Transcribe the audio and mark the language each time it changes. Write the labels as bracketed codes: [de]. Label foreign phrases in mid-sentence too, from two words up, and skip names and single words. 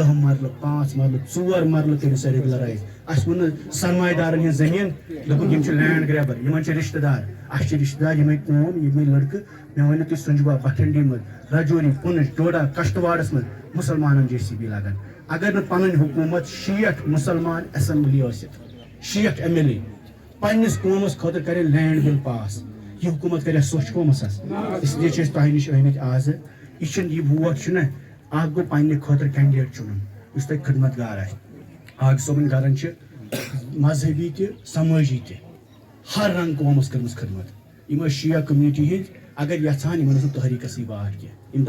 [ks] 10 مرلہٕ 5 مرلہٕ 4 مرلہٕ کٔرِو سا ریگولرایز اسہِ ووٚن نہٕ سرمایہ دارن ہٕنٛز زٔمیٖن دوٚپُکھ یِم چھِ [en] land grabber [ks] یِمن چھِ رشتہٕ دار اسہِ چھِ رشتہٕ دار یِمے قوم یِمے لڑکہٕ مےٚ ؤنِو تُہۍ سُنجبا بٹھنڈی منٛز راجوری پونچھ ڈوڈا کشتواڑس منٛز مُسلمانن JCB لگان اگر نہٕ پنٕنۍ حکوٗمت 60 مُسلمان اسمبلی ٲسِتھ 60 MLA پننس قومس خٲطرٕ کرِ [en] land bill [ks] پاس یہ حکومت کرِ سوچ قومس اس لیے چھِ أسۍ تۄہہِ نِش آمٕتۍ آز یہِ چھُنہٕ یہِ ووٹ چھُنہ اکھ گوٚو پننہِ خٲطرٕ کینڈِڈیٹ چُنُن یُس تۄہہِ خدمت گار آسہِ آگ صٲبن گرن چھِ مذہبی تہِ سمٲجی تہِ ہر رنگ قومس کٔرمٕژ خدمت یِم ٲسۍ شِیا کٔمنِٹی ہٕنٛدۍ اگر یژھان یِمن اوس نہٕ تحریٖکسٕے واٹ کینٛہہ یِم